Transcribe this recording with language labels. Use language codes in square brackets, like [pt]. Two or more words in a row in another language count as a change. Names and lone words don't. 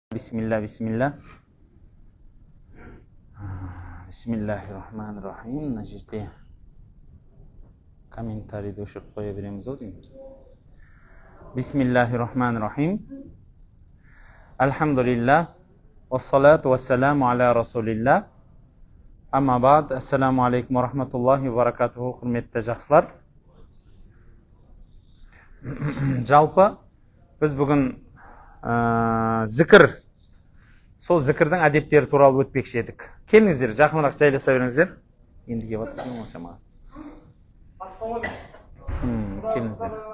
[ar] بسم الله، بسم الله. بسم الله الرحمن الرحيم. [kk] Мына жерде комментарийді өшіріп қоя береміз ау деймін. [ar] بسم الله الرحمن الرحيم. Alhamdulillah. والصلاة والسلام على رسول الله. أما بعد. السلام عليكم ورحمة الله وبركاته. [kk] Құрметті жақсылар. Жалпы біз бүгін зікір, сол зікірдің әдептері туралы өтпекші едік. Келіңіздер, жақынырақ жайласа беріңіздер. Енді кеп жатырмын ғой шамаға. Келіңіздер.